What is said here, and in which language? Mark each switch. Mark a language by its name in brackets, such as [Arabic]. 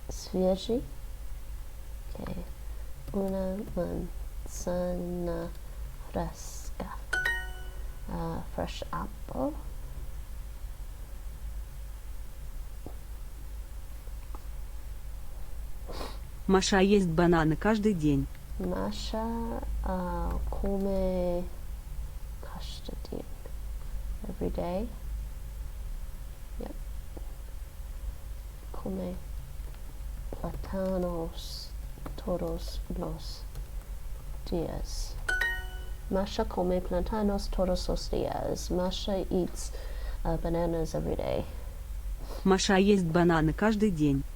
[Russian] Свежий. [Spanish] Okay. Una manzana fresca. [English] Fresh apple. [Russian] Маша ест бананы каждый день. [Spanish] Masha come [Russian] каждый день. [English] Every day. Yep. [Spanish] Come plátanos todos los días. Masha come plátanos todos los días. [English] Masha eats bananas every day. [Russian] Маша ест бананы каждый день.